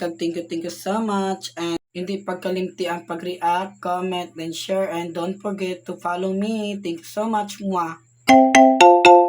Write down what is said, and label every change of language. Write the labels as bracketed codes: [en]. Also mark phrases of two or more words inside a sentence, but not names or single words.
[en] Kag thank you so much. And [hil] hindi pagkalimti ang pag-react, [en] comment, and share. And don't forget to follow me. Thank you so much. Mwah.